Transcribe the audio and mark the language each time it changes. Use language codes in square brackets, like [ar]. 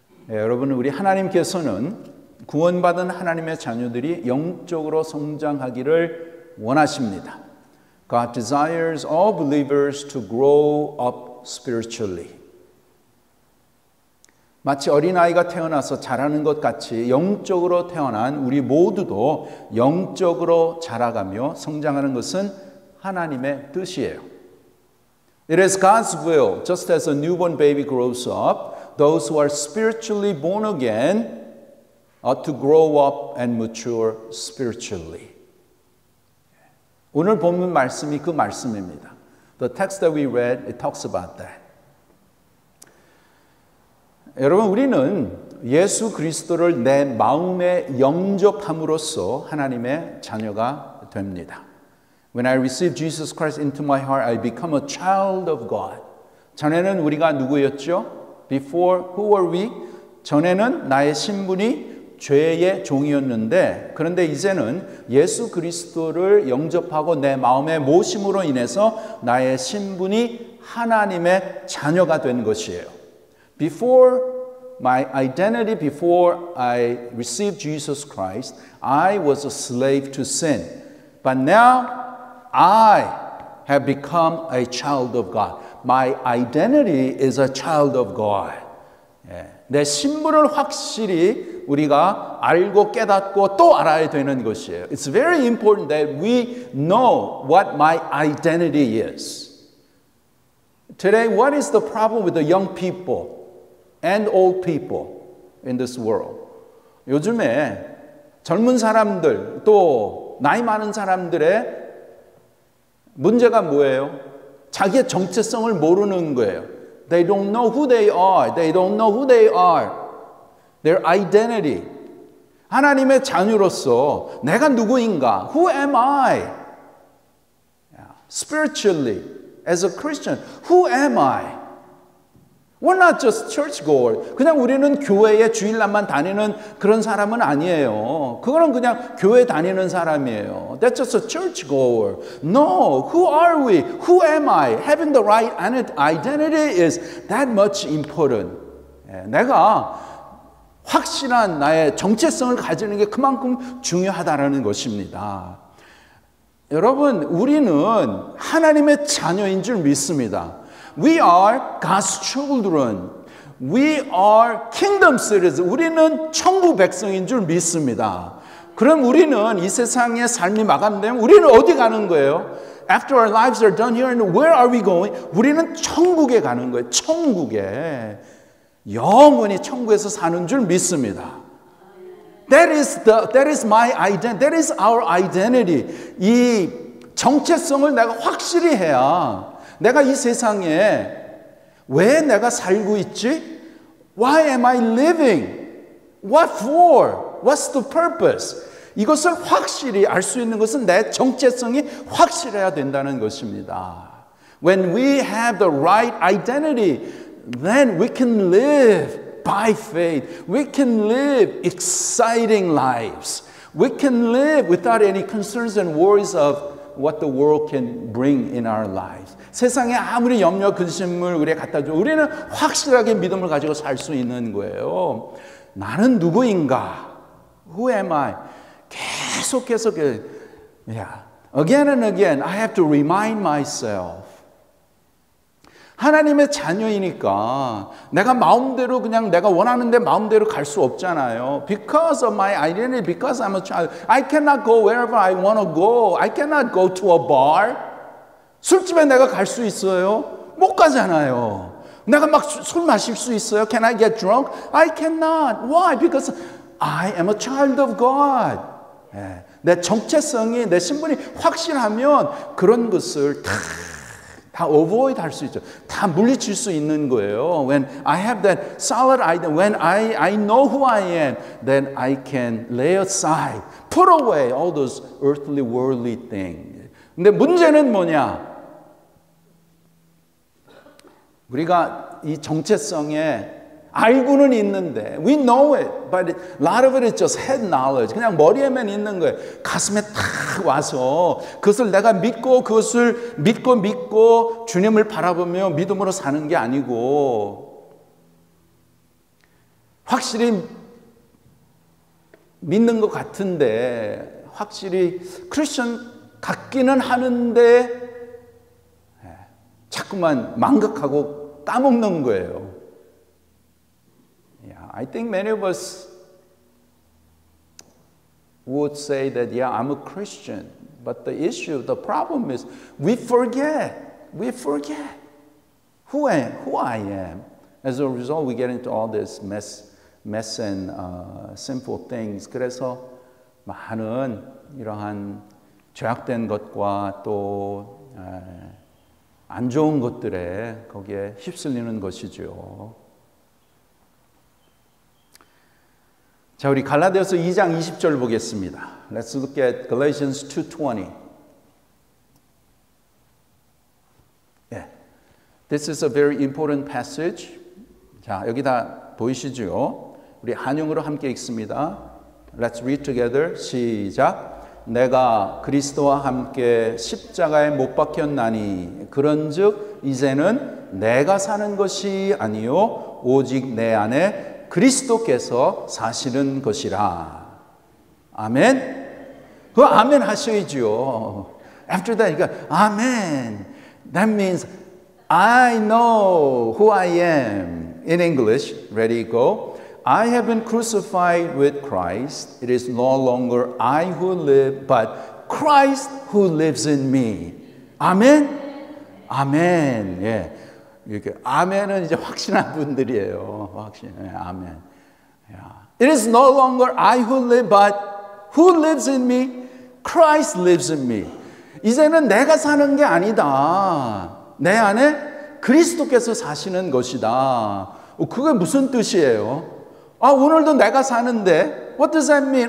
[ko] 여러분, 우리 하나님께서는 구원받은 하나님의 자녀들이 영적으로 성장하기를 원하십니다. [en] God desires all believers to grow up spiritually. [ko] 마치 어린아이가 태어나서 자라는 것 같이 영적으로 태어난 우리 모두도 영적으로 자라가며 성장하는 것은 하나님의 뜻이에요. [en] It is God's will, just as a newborn baby grows up, those who are spiritually born again ought to grow up and mature spiritually. [ko] 오늘 본문 말씀이 그 말씀입니다. [en] The text that we read, it talks about that. [ko] 여러분, 우리는 예수 그리스도를 내 마음에 영접함으로써 하나님의 자녀가 됩니다. [en] When I receive Jesus Christ into my heart, I become a child of God. [ko] 전에는 우리가 누구였죠? [en] Before, who were we? [ko] 전에는 나의 신분이 죄의 종이었는데, 그런데 이제는 예수 그리스도를 영접하고 내 마음에 모심으로 인해서 나의 신분이 하나님의 자녀가 된 것이에요. [en] Before my identity, before I received Jesus Christ, I was a slave to sin. But now I have become a child of God. My identity is a child of God. [ko] 내 신분을 확실히 우리가 알고 깨닫고 또 알아야 되는 것이에요. [en] It's very important that we know what my identity is. Today, what is the problem with the young people and old people in this world? [ko] 요즘에 젊은 사람들 또 나이 많은 사람들의 문제가 뭐예요? 자기의 정체성을 모르는 거예요. [en] They don't know who they are. They don't know who they are. Their identity. [ko] 하나님의 자녀로서 내가 누구인가? [en] Who am I? Spiritually, as a Christian, who am I? We're not just churchgoer. [ko] 그냥 우리는 교회에 주일날만 다니는 그런 사람은 아니에요. 그거는 그냥 교회 다니는 사람이에요. [en] That's just a churchgoer. No, who are we? Who am I? Having the right identity is that much important. [ko] 내가 확실한 나의 정체성을 가지는 게 그만큼 중요하다라는 것입니다. 여러분, 우리는 하나님의 자녀인 줄 믿습니다. [en] We are God's children. We are kingdom citizens. [ko] 우리는 천국 백성인 줄 믿습니다. 그럼 우리는 이 세상의 삶이 마감되면 우리는 어디 가는 거예요? [en] After our lives are done here, and where are we going? [ko] 우리는 천국에 가는 거예요. 천국에. 영원히 천국에서 사는 줄 믿습니다. [en] That is my identity. That is our identity. [ko] 이 정체성을 내가 확실히 해야 내가 이 세상에 왜 내가 살고 있지? [en] Why am I living? What for? What's the purpose? [ko] 이것을 확실히 알 수 있는 것은 내 정체성이 확실해야 된다는 것입니다. [en] When we have the right identity, then we can live by faith. We can live exciting lives. We can live without any concerns and worries of what the world can bring in our lives. [ko] 세상에 아무리 염려 근심을 우리에 갖다 줘 우리는 확실하게 믿음을 가지고 살 수 있는 거예요. 나는 누구인가? [en] Who am I? [ko] 계속해서 [en] again and again I have to remind myself. [ko] 하나님의 자녀이니까 내가 마음대로 그냥 내가 원하는 데 마음대로 갈 수 없잖아요. [en] Because of my identity, because I'm a child, I cannot go wherever I want to go. I cannot go to a bar. [ko] 술집에 내가 갈 수 있어요? 못 가잖아요. 내가 막 술 마실 수 있어요? [en] Can I get drunk? I cannot. Why? Because I am a child of God. [ko] 내 정체성이, 내 신분이 확실하면 그런 것을 다 avoid 할 수 있죠. 다 물리칠 수 있는 거예요. [en] When I have that solid identity, when I know who I am, then I can lay aside, put away all those earthly, worldly things. [ko] 근데 문제는 뭐냐? 우리가 이 정체성에 알고는 있는데 [en] we know it, but a lot of it is just head knowledge. [ko] 그냥 머리에만 있는 거예요. 가슴에 탁 와서 그것을 내가 믿고 그것을 믿고 주님을 바라보며 믿음으로 사는 게 아니고 확실히 믿는 것 같은데 확실히 크리스천 같기는 하는데 자꾸만 망각하고 까먹는 거예요. [en] Yeah, I think many of us would say that, yeah, I'm a Christian. But the issue, the problem is we forget who I am. As a result, we get into all this mess and sinful things. [ko] 그래서 많은 이러한 죄악된 것과 또 안 좋은 것들에 거기에 휩쓸리는 것이죠. 자, 우리 갈라디아서 2장 20절 보겠습니다. [en] Let's look at Galatians 2:20. Yeah. This is a very important passage. [ko] 자, 여기 다 보이시죠? 우리 한영으로 함께 읽습니다. [en] Let's read together. [ko] 시작. 내가 그리스도와 함께 십자가에 못 박혔나니 그런즉 이제는 내가 사는 것이 아니요 오직 내 안에 그리스도께서 사시는 것이라. 아멘. 그 아멘 하셔야죠. [en] After that, [ko] 그러니까 아멘. [en] That means I know who I am. In English, ready, go. I have been crucified with Christ. It is no longer I who live, but Christ who lives in me. [ko] 아멘? 아멘. 예. 이렇게 아멘은 이제 확신한 분들이에요. 확신. 예, 아멘. [en] It is no longer I who live, but who lives in me? Christ lives in me. [ko] 이제는 내가 사는 게 아니다. 내 안에 그리스도께서 사시는 것이다. 그게 무슨 뜻이에요? 오늘도 내가 사는데 [en] What does that mean?